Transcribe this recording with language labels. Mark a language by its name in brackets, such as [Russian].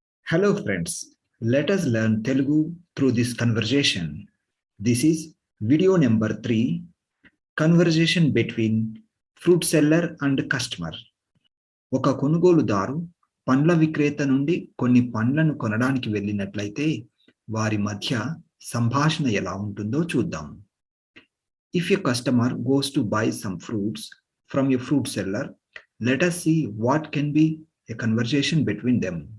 [English] Hello friends, let us learn Telugu through this conversation. This is video number 3, conversation between fruit seller and customer. [Telugu] ఒక కొనుగోలుదారు పండ్ల విక్రేత నుండి కొన్ని పండ్లను కొనడానికి వెళ్ళినట్లయితే వారి మధ్య సంభాషణ ఎలా ఉంటుందో చూద్దాం. [English] If a customer goes to buy some fruits from a fruit seller, let us see what can be a conversation between them.